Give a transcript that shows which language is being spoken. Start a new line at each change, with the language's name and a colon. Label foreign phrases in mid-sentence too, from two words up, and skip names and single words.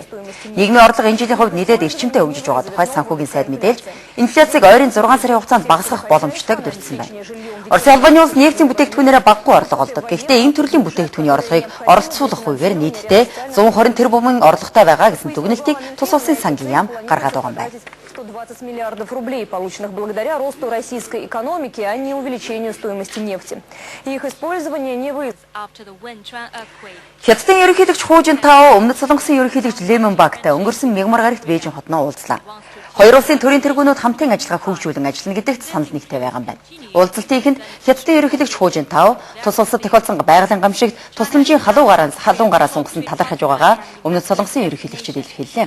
Mongolian: Нийгмийн орлого энэ жилийн хувьд нэлээд эрчимтэй хөгжиж байгаа тухай санхүүгийн сайд мэдээлж, инфляцийг ойрын 6 сарын хугацаанд багасгах боломжтойг дурдсан байна. Оросын албаны улс нефтийн бүтээгдэхүүнээрээ баггүй орлого олдог. Гэхдээ энэ төрлийн бүтээгдэхүүний орлогыг оролцуулах үеэр нийтдээ 120 тэрбумын орлоготой байгаа гэсэн дүгнэлтийг тус улсын сангийн яам гаргаад байгаа юм байна.
Russian: 120 миллиардов рублей, полученных благодаря росту российской экономики, а не увеличению стоимости нефти. Их использование не вы.
Mongolian: Хятадын ерөнхийлөгч Ху Жинтао өмнөд Солонгосын ерөнхийлөгч Лемон Багтай өнгөрсөн мягмар гарагт Бээжин хотноо уулзлаа. Хоёр улсын төрийн тэргүүнүүд хамтын ажиллагааг хөгжүүлэн ажиллана гэдэгт санал нэгтэй байгаа юм байна. Уулзалтын ихэнд Хятадын ерөнхийлөгч Ху Жинтао тус улсад тохиолдсон байгалийн гамшигт тусламжийн халуун гараас сунгасан талархаж байгаагаа өмнөд Солонгосын ерөнхийлөгчид илэрхийллээ.